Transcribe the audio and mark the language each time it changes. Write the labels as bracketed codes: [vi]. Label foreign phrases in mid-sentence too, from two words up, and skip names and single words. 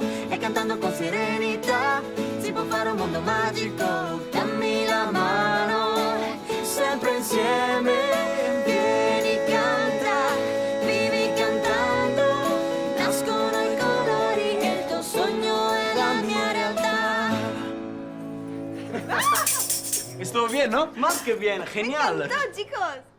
[it] E cantando con serenità si può fare un mondo magico. Dammi la mano, sempre insieme. vieni, canta, vivi cantando, nascono i colori e il tuo sogno è la mia realtà. [es] Estuvo bien, ¿no? Más que bien, genial. ¡No, chicos!